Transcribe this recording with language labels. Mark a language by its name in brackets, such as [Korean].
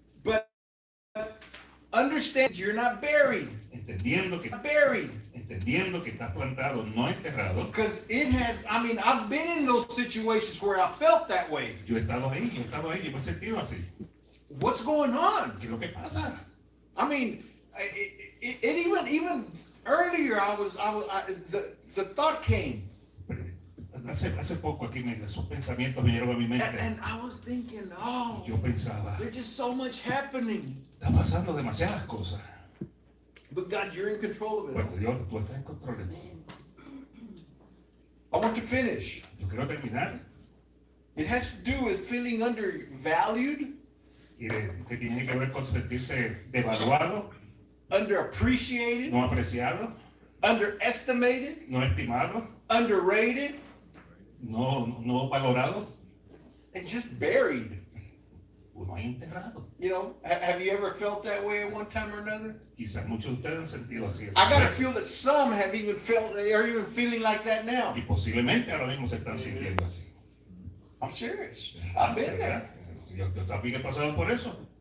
[English] But understand you're not buried. [Spanish] Entendiendo que estás plantado, no enterrado. [English] Because I've been in those situations where I felt that way. [Spanish] Yo he estado ahí, yo me he sentido así. [English] What's going on? [Spanish] ¿Qué es lo que pasa? [English] I mean, even earlier, the thought came. [Spanish] Hace poco aquí esos pensamientos vinieron a mi mente. [English] And I was thinking, oh, [Spanish] Yo pensaba, [English] there's just so much happening. [Spanish] está pasando demasiadas cosas. [English] But God, you're in control of it. [Spanish] Bueno, Dios, tú estás en control de todo. [English] I want to finish. [Spanish] Yo quiero terminar. [English] It has to do with feeling undervalued, [Spanish] Que tiene que ver con sentirse devaluado, [English] underappreciated, [Spanish] no apreciado, [English] underestimated, [Spanish] no estimado, [English] underrated, [Spanish] no valorado, [English] and just buried. [Spanish] uno ahí enterrado. [English] You know, have you ever felt that way at one time or another? [Spanish] Quizás muchos de ustedes han sentido así. [English] I gotta feel that some have even felt, they are even feeling like that now. [Spanish] Y posiblemente ahora mismo se están sintiendo así. [English] I'm serious. I've been there. [Spanish] Yo también he pasado por eso.